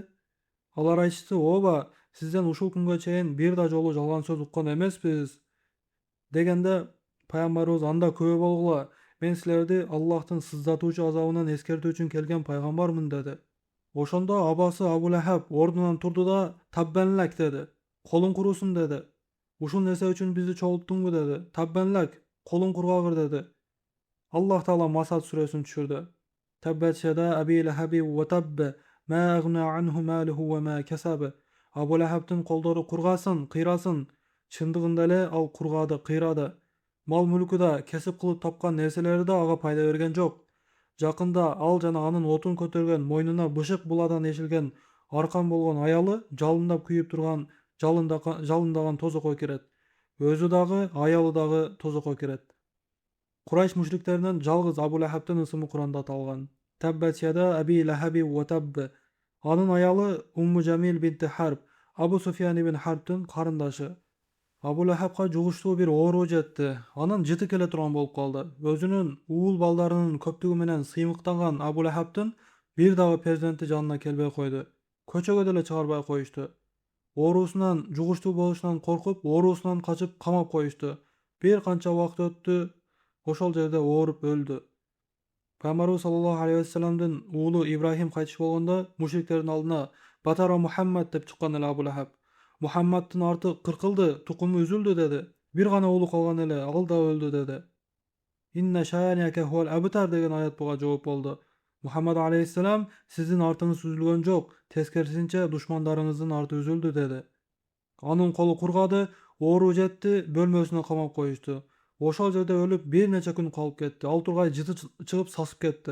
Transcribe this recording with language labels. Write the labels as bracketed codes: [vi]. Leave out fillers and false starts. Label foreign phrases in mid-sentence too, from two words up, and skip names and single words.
[ky] Алар айтышты: "Ооба, сизден ушул күнгө чейин бир да жолу жалган сөз уккан эмеспиз" дегенде пайгамбарыбыз: "Анда күбө болгула, мен силерди Аллахтын сыздатуучу азабынан эскертүү үчүн келген пайгамбармын" деди. Ошондо абасы Абу Лахаб ордунан турду да "Таббанлак" деди. "Колуң курусун" деди. "Ушул нерсе үчүн бизди чогулттуңбу" деди. "Таббанлак, колуң кургагыр" деди. Аллах Таала Масад сүрөсүн түшүрдү. [ar] تبت يدا أبي لهب وتب، ما أغنى عنه ماله وما كسب. [ky] Абу Лахабтын колдору кургасын, кыйрасын. Чындыгында эле ал кургады, кыйрады. Мал мүлкү да, кесип кылып тапкан нерселери да ага пайда берген жок. Жакында ал жана анын отун көтөргөн, мойнуна бышык буладан эшилген аркан болгон аялы жалындап күйүп турган жалындаган тозокко кирет. Өзү дагы, аялы дагы тозокко кирет. Курайш мушриктеринен жалгыз Абу Лахабтын ысымы Куранда аталган. [ar] تبت يدا أبي لهب وتب. [ky] Анын аялы Умму Жамил бинти Харб, Абу Суфьян ибн Харбтын карындашы. Абу Лахабка жугуштуу бир оору жетти. Анын жыты келе турган болуп калды. Өзүнүн уул балдарынын көптүгү менен сыймыктанган Абу Лахабтын бир дагы перзенти жанына келбей койду. Көчөгө деле чыгарбай коюшту. Оорусунан, жугуштуу болушунан коркуп, оорусунан качып камап коюшту. Бир канча убакыт өттү. Ошол жерде ооруп өлдү. Пайгамбарыбыз [ar] صلى الله عليه وسلم [ky] уулу Ибрахим кайтыш болгондо мушриктердин алдына "Батара Мухаммад" деп чыккан эле Абу Лахаб. "Мухаммадтын арты кыркылды, тукуму үзүлдү" деди. "Бир гана уулу калган эле, ал да өлдү" деди. [ar] "إن شانئك هو الأبتر" [ky] деген аят буга жооп болду. Мухаммад алейхиссалам: "Сиздин артыңыз үзүлгөн жок, тескерисинче душмандарыңыздын арты үзүлдү" деди. Анын колу кургады, оору жетти, бөлмөсүнө камап коюшту. Ошол жерде өлүп бир нече күн калып кетти. Ал тургай жыты чыгып сасып кетти.